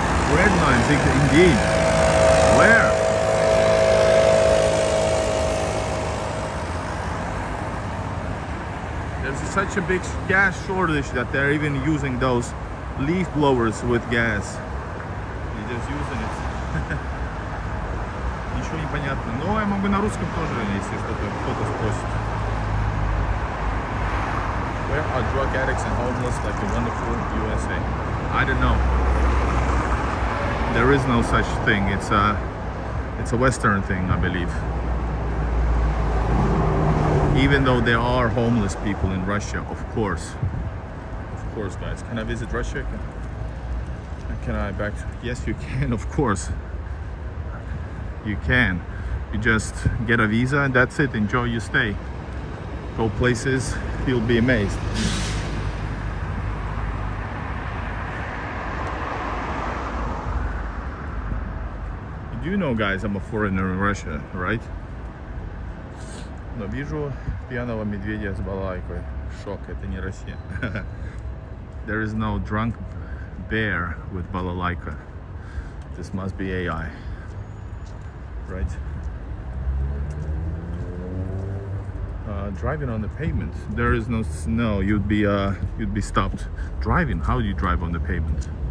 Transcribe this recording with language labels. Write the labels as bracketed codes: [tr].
[en] Red lines, indeed. Where? There's such a big gas shortage that they're even using those leaf blowers with gas. They're just using it. [ru] Ничего не понятно. Но я могу на русском тоже, если кто-то спросит. [en] Where are drug addicts and homeless like the wonderful USA? I don't know. There is no such thing. It's a Western thing, I believe. Even though there are homeless people in Russia, of course. Of course, guys. Can I visit Russia? Can I back? Yes, you can, of course. You can. You just get a visa and that's it. Enjoy your stay. Go places, you'll be amazed. You do know, guys, I'm a foreigner in Russia, right? [ru] Но вижу пьяного медведя с балалайкой. Шок, это не Россия. [en] There is no drunk bear with balalaika. This must be AI. Right? Driving on the pavement. There is no snow. You'd be stopped driving. How do you drive on the pavement?